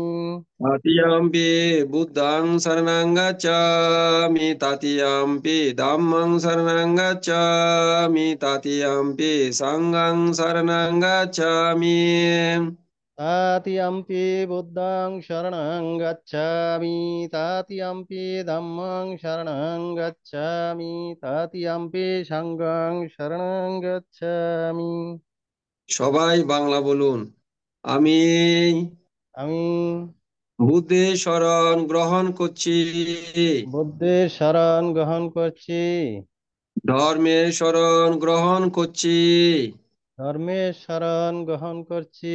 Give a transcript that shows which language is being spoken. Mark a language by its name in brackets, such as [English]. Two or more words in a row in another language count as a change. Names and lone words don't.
[Pali] तृतीयम्पि बुद्धं शरणं गच्छामि तृतीयम्पि धम्मं शरणं गच्छामि तृतीयम्पि संघं शरणं गच्छामि। तृतीयम्पि बुद्धं शरणं गच्छामि तृतीयम्पि धम्मं शरणं गच्छामि तृतीयम्पि संघं शरणं गच्छामि। [Bangla] সবাই বাংলা বলুন। আমি আমি বুদ্ধের শরণ গ্রহণ করছি, বুদ্ধের শরণ গ্রহণ করছি, ধর্মের শরণ গ্রহণ করছি, ধর্মের শরণ গ্রহণ করছি,